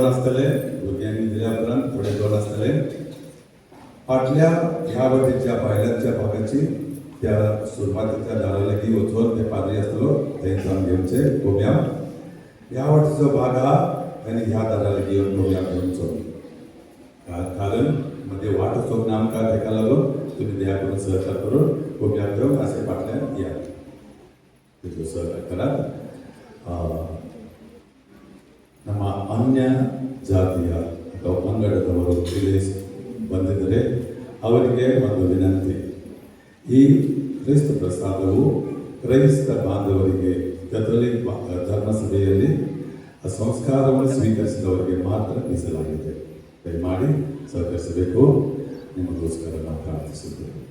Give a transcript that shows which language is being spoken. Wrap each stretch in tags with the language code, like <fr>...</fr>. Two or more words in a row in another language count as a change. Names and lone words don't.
<kok>आसतले भुरग्यांनी दिल्या उपरांत फुडें 2 आसतले फाटल्या ह्या वटेच्या भायल्याच्या भागाची त्या सुरवातीच्या दारा लागीं वचून ते पाद्री आसतलो थंयच्यान घेवचे कोम्या ह्या वटेचो भाग आहा आनी ह्या दारा लागीं येवन कोम्या घेवचो कारण मध्ये वाट वचोंक ना आमकां तेका लागून तुमी दया करून सहकार करून कोम्या घेवन अशें फाटल्यान या तेजो सहकार</kok> <kn>करात ನಮ್ಮ ಅನ್ಯ ಜಾತಿಯ ಅಥವಾ ಪಂಗಡದವರು ಇಲ್ಲಿ ಬಂದಿದ್ದರೆ ಅವರಿಗೆ ಒಂದು ವಿನಂತಿ ಈ ಕ್ರೈಸ್ತ ಪ್ರಸಾದವು ಕ್ರೈಸ್ತ ಬಾಂಧವರಿಗೆ ಕಥೋಲಿಕ್ ಧರ್ಮಸಭೆಯಲ್ಲಿ ಸಂಸ್ಕಾರವನ್ನು ಸ್ವೀಕರಿಸಿದವರಿಗೆ ಮಾತ್ರ ಮೀಸಲಾಗಿದೆ ದಯಮಾಡಿ ಸಹಕರಿಸಬೇಕು ನಿಮಗೋಸ್ಕರ ನಾವು ಪ್ರಾರ್ಥಿಸುತ್ತೇವೆ</kn>